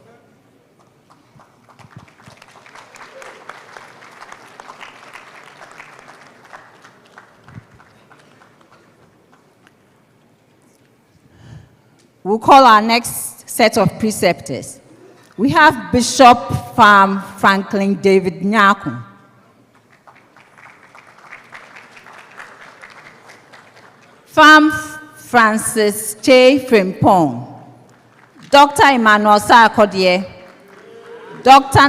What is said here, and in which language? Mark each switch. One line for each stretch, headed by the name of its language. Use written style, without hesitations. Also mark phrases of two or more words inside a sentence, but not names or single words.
English: We'll call our next set of preceptors. We have Bishop Farm Franklin David Nyaku, Farm Francis Che Frimpong, Dr. Emmanuel Sarkodie, Dr.